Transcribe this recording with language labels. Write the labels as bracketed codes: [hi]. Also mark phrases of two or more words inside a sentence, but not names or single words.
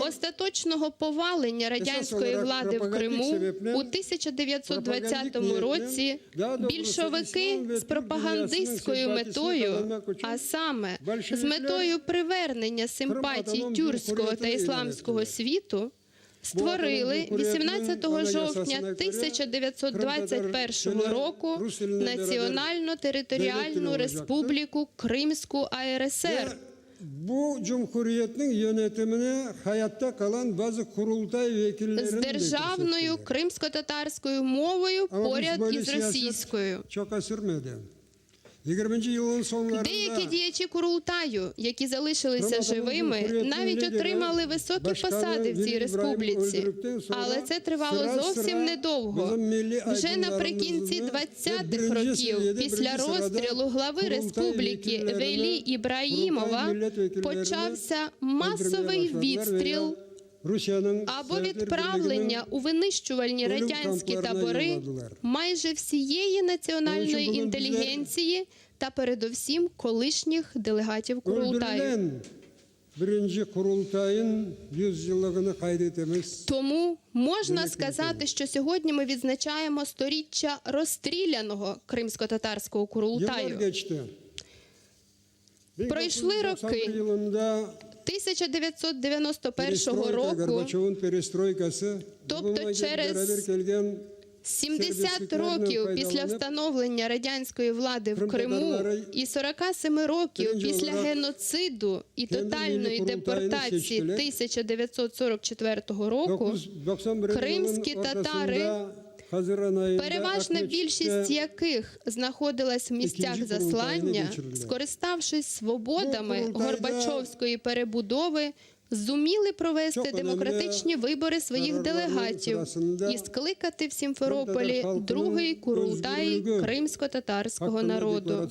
[uk] остаточного повалення радянської влади в Криму у 1920 році більшовики з пропагандистською метою, а саме з метою привернення симпатій тюркського та ісламського світу, створили 18 жовтня 1921 року Національно-територіальну республіку Кримську АРСР. [tr] Bu cumhuriyetin yönetimine hayatta kalan bazı kurultay vekillerinin [uk] з державною кримсько-татарською мовою поряд із російською. [tr] Çok sürmedi. 20. yılın sonlarında [uk] Деякі діячі Курултаю, які залишилися живими, навіть отримали високі посади в цій республіці. Але це тривало зовсім недовго. Вже наприкінці 20-х років, після розстрілу глави республіки Велі Ібраїмова, почався масовий відстріл або відправлення у винищувальні радянські табори майже всієї національної інтелігенції та передовсім колишніх делегатів Курултаю. [tr] birinci kurultayın 100 yılını kaydetimiz. [uk] Тому можна сказати, що сьогодні ми відзначаємо сторіччя розстріляного кримсько-татарського [tr] Yıllar [uk] Курултаю. [tr] geçti. [uk] Пройшли роки. 1991 року, [tr] Горбачов'un перестройкası, [uk] тобто через 70 років після встановлення радянської влади в Криму і 47 років після геноциду і тотальної депортації 1944 року, кримські татари, переважна більшість яких знаходилась в місцях заслання, скориставшись свободами Горбачовської перебудови, зуміли провести демократичні вибори своїх делегатів і скликати в Сімферополі другий Курултай кримсько-татарського народу.